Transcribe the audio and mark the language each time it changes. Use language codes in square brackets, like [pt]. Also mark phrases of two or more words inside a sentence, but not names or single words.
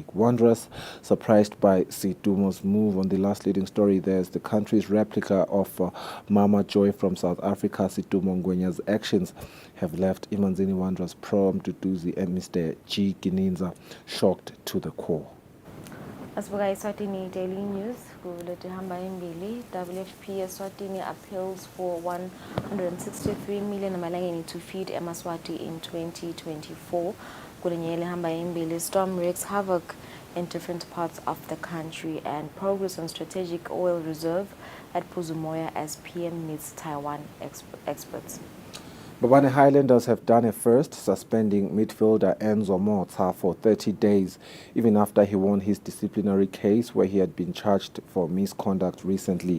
[en] Wanderers, surprised by Situmo's move. On the last leading story, there's the country's replica of Mama Joy from South Africa. Situmo Ngwenya's actions have left Imanzini Wanderers Duduzi and Mr. G. Gininza shocked to the core. [ss] Asibuka Eswatini Daily News, kulethe hamba embili. [en] WFP Eswatini appeals for 163 million amalangeni to feed Emaswati in 2024. [ss] Kulenyele hamba embili. [en] Storm wreaks havoc in different parts of the country and progress on strategic oil reserve at Puzumoya as PM meets Taiwan experts. Bobane Highlanders have done a first, suspending midfielder Enzo Mota for 30 days, even after he won his disciplinary case where he had been charged for misconduct recently.